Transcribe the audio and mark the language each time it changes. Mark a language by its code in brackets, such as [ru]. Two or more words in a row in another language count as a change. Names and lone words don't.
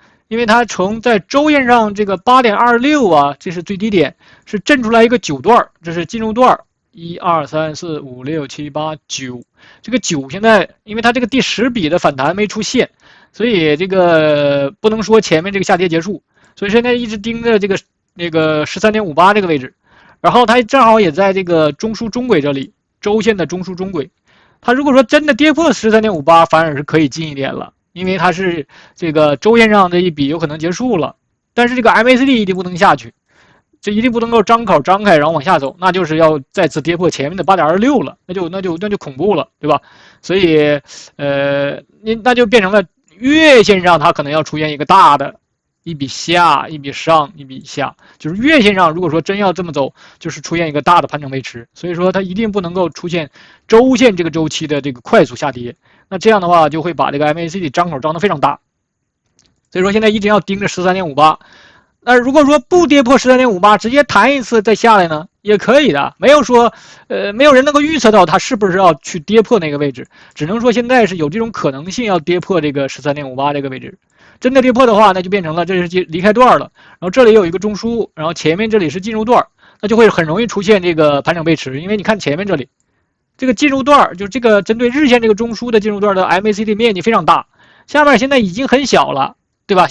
[zh] 因為它從在周線上這個 8.26 啊，這是最低點，是震出來一個9段，這是進入段，1、2、3、4、5、6、7、8、9，這個9現在因為它這個第10筆的反彈沒出現，所以這個不能說前面這個下跌結束，所以現在一直盯着這個13.58 這個位置，然後它正好也在這個中樞中軌這裡，周線的中樞中軌。它如果說真的跌破 13.58 反而是可以進一點了，因為它是這個周線上這一筆有可能結束了，但是這個 MACD 一定不能下去，這一定不能夠張口張開然後往下走，那就是要再次跌破前面的 8.26 了，那就恐怖了，对吧？所以那就变成了月線上它可能要出現一個大的一筆下，一筆上，一筆下，就是月線上如果說真要這麼走，就是出現一個大的盤整背馳，所以說它一定不能夠出現周線這個周期的這個快速下跌，那這樣的話就會把這個 MACD 張口張得非常大，所以說現在一直要盯着 13.58。那如果說不跌破 13.58 直接彈一次再下來呢，也可以的，没有说没有人能夠預測到它是不是要去跌破那個位置，只能說現在是有這種可能性要跌破這個 13.58 這個位置。真的跌破的話，那就變成了這是離開段了，然後這裡有一個中樞，然後前面這裡是進入段，那就會很容易出現這個盤整背馳，因為你看前面這裡這個進入段，就這個針對日線這個中樞的進入段的 MACD 面積非常大，下面現在已經很小了，對吧？